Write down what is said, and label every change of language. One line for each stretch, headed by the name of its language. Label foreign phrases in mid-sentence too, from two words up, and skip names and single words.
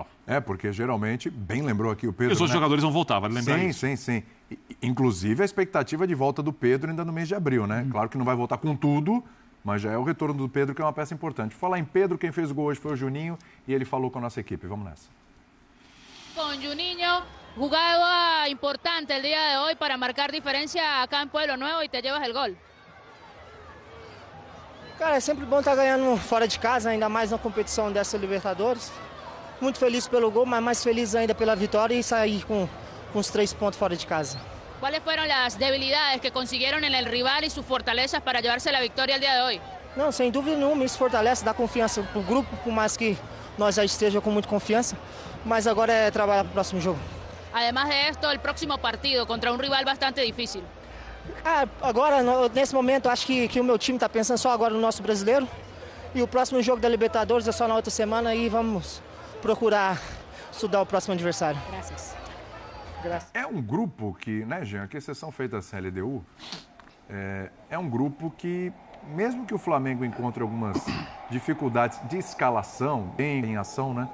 Portuguese: Porque geralmente, bem lembrou aqui o Pedro. E os outros jogadores vão voltar, vale lembrar isso. Sim. Inclusive a expectativa de volta do Pedro ainda no mês de abril, né? Claro que não vai voltar com tudo, mas já é o retorno do Pedro que é uma peça importante. Falar em Pedro, quem fez o gol hoje foi o Juninho e ele falou com a nossa equipe. Vamos nessa. Com Juninho,
Spanish: jugada importante el día de hoy para marcar diferencia acá en Pueblo Nuevo y te llevas el gol.
Portuguese: Cara, é sempre bom estar ganhando fora de casa, ainda mais na competição dessa Libertadores. Muito feliz pelo gol, mas mais feliz ainda pela vitória e sair com os 3 pontos fora de casa.
Spanish: ¿Cuáles fueron las debilidades que consiguieron en el rival y sus fortalezas para llevarse la victoria el día de hoy?
Portuguese: Não, sem dúvida nenhuma, isso fortalece, dá confiança para o grupo, por mais que nós já estejamos com muita confiança. Mas agora é trabalhar para o próximo jogo.
Spanish: Además de esto, el próximo partido contra un rival bastante difícil.
Portuguese: Agora, nesse momento, acho que o meu time está pensando só agora no nosso brasileiro. E o próximo jogo da Libertadores é só na outra semana e vamos procurar estudar o próximo adversário.
Spanish: Gracias.
Portuguese: Graças. É um grupo que, né, Jean, que exceção feita a LDU, é um grupo que, mesmo que o Flamengo encontre algumas dificuldades de escalação, em ação, né?